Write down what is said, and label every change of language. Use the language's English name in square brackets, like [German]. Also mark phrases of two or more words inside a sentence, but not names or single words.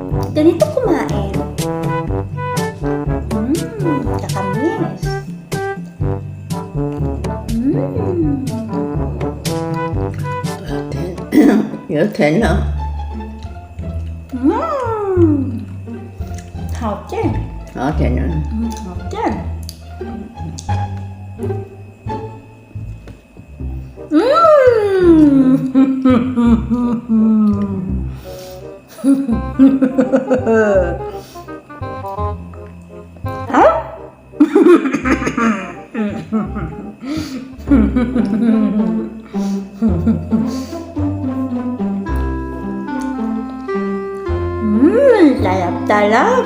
[Filipino] Ganito kumain. Kakamis. [Vietnamese] Nhớ thế nào? Hợp chứ. Đó thế nào? Hợp chứ. Hả? [Filipino] Sarap.